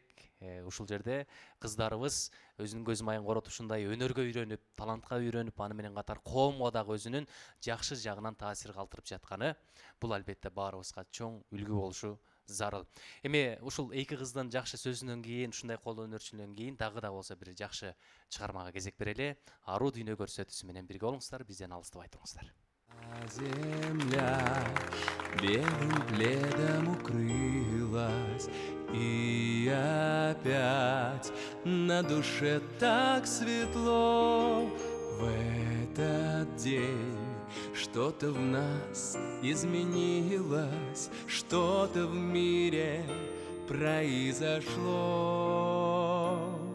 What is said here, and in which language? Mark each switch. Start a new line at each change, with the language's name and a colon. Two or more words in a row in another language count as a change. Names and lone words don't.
Kyrgyz: Ушул жерде кыздарыбыз өзүнүн көз майын коротушундай өнөргө үйрөнүп, талантка үйрөнүп, аны менен катар коомго дагы өзүнүн жакшы жагынан таасир калтырып жатканы бул албетте баарыбызга чоң үлгү болушу зарыл. Эми ушул эки кыздын жакшы сөзүнөн кийин, ушундай кол өнөрчүлүгүнөн кийин дагы да болсо бир жакшы чыгармага кезек берели. Аруу дүйнө көрсөтүүсү менен бирге болуңуздар, бизден алыстабай туруңуздар.
Russian: Земля белым пледом укрылась, и опять на душе так светло. В этот день что-то в нас изменилось, что-то в мире произошло.